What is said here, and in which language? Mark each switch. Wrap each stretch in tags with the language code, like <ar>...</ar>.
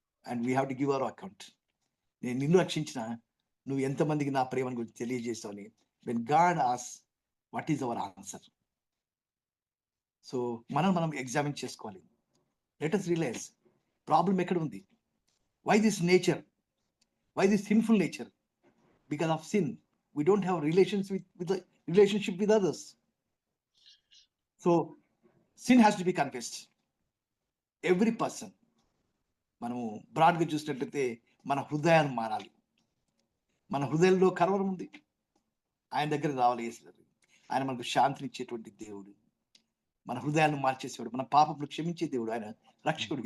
<en>And we have to give our account.</en> <te>నేను నిన్ను రక్షించిన, నువ్వు ఎంతమందికి నా ప్రేమను గురించి తెలియజేస్తావని.</te> <en>When God as what is our answer? So</en> <te>మనం ఎగ్జామిన్ చేసుకోవాలి.</te> <en>let us realise problem</en> <te>ఎక్కడ ఉంది.</te> <en>Why this nature, why this sinful nature? Because of sin we don't have relationship with others. So sin has to be confessed. Every person.</en> <te>మనము బ్రాడ్గా చూసినట్లయితే మన హృదయాన్ని మారాలి. మన హృదయంలో కలవరం ఉంది, ఆయన దగ్గర రావాలి. ఆయన మనకు శాంతిని ఇచ్చేటువంటి దేవుడు. మన హృదయాలను మార్చేసేవాడు, మన పాపములు క్షమించే దేవుడు, ఆయన రక్షకుడు.</te>